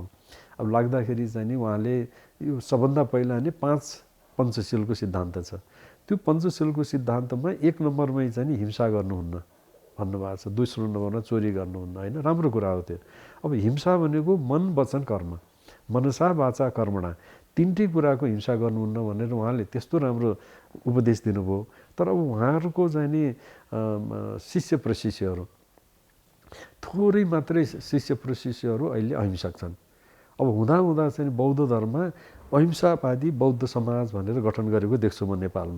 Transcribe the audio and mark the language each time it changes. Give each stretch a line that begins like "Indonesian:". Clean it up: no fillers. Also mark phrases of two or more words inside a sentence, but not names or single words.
Nepali: अब लाग्दाखेरि चाहिँ नि उहाँले यो सबभन्दा पहिला नै 5 पञ्चशीलको सिद्धान्त छ। त्यो पञ्चशीलको सिद्धान्तमा 1 नम्बरमै चाहिँ नि हिंसा गर्नुहुन्न भन्नुभएको छ, दोस्रो नम्बरमा चोरी गर्नुहुन्न, होइन। राम्रो कुरा हो त्यो। अब हिंसा भनेको मन, वचन,
Sanskrit: कर्म, मनसा वाचा कर्मणा,
Nepali: तिनटै कुराको हिंसा गर्नुहुन्न भनेर उहाँले त्यस्तो राम्रो उपदेश दिनुभयो। तर अब उहाँहरूको चाहिँ नि शिष्य प्रशिष्यहरू, थोरै मात्रै शिष्य प्रशिष्यहरू अहिले अहिंसक छन्। अब हुँदा चाहिँ बौद्ध धर्ममा अहिंसावादी बौद्ध समाज भनेर गठन गरेको देख्छु म नेपालमा।